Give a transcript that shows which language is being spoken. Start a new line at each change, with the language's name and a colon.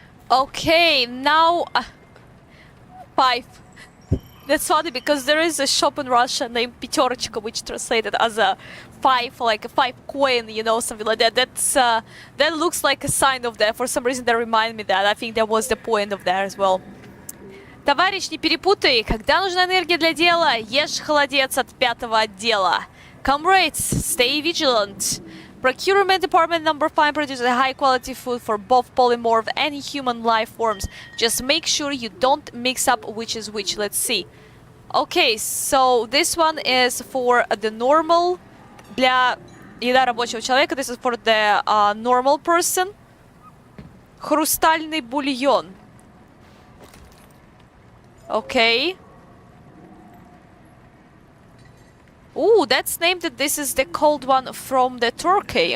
English: Okay, now 5. That's funny because there is a shop in Russia named Пятерочка, which translated as a 5, like a 5 coin, something like that. That looks like a sign of that. For some reason, that remind me that. I think that was the point of that as well.
Russian: Товарищ, не перепутай. Когда нужна энергия для дела, ешь холодец от 5-го отдела.
English: Comrades, stay vigilant. Procurement Department number 5 produces high quality food for both polymorph and human life forms. Just make sure you don't mix up which is which. Let's see. Okay, so this one is for the normal.
Russian: Для еда рабочего человека.
English: This is for the normal person.
Russian: Хрустальный бульон.
English: Okay. Ooh, that's named that this is the cold one from the Turkey.